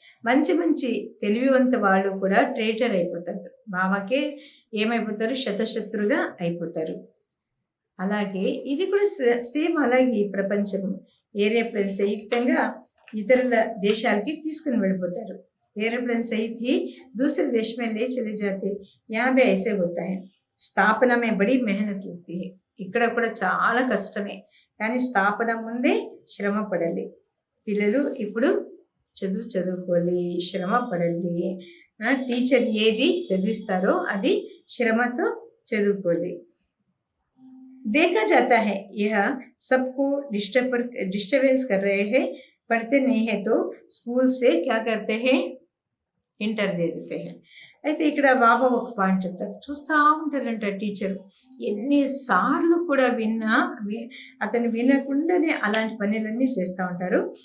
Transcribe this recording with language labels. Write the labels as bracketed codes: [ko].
[te] మంచి తెలివివంత వాళ్ళు కూడా ట్రేటర్ అయిపోతారు, బాబాకే ఏమైపోతారు, శతశత్రుగా అయిపోతారు. అలాగే ఇది కూడా సేమ్ అలాగే ఈ ప్రపంచం ఏరోప్లేన్ సహితంగా ఇతరుల దేశాలకి తీసుకుని వెళ్ళిపోతారు. [hi] एरोप्लेन सहित ही दूसरे देश में ले चले जाते, यहाँ भी ऐसे होता है. స్థాపన में बड़ी मेहनत लगती है. [te] ఇక్కడ కూడా చాలా కష్టమే, కానీ స్థాపన ముందే శ్రమ పడాలి. పిల్లలు ఇప్పుడు చదువుకోవాలి, శ్రమ పడాలి. టీచర్ ఏది చదివిస్తారో అది శ్రమతో చదువుకోవాలి. [hi] देखा जाता है यह सबको डिस्टर्बेंस कर रहे हैं, पढ़ते नहीं है तो स्कूल से क्या करते हैं, ఇంటర్ దే దేతే హై. [te] అయితే ఇక్కడ బాబా ఒక పాయింట్ చెప్తారు, చూస్తూ ఉంటారంట టీచర్ ఎన్నిసార్లు కూడా అతను వినకుండానే అలాంటి పనులన్నీ చేస్తూ ఉంటారు.